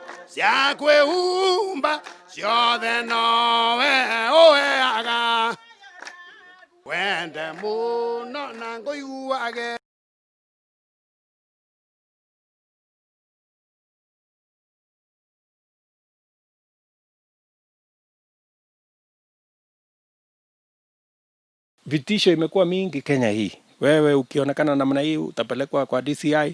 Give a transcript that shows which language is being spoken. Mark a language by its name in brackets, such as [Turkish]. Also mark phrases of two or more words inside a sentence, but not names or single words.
[Kikuyu] cia kwĩhumba ciothe nowe ũheaga wende mũno na ngũiguage. [Swahili] Vitisho imekuwa mingi Kenya hii. Wewe ukionekana namna hii utapelekwa kwa DCI.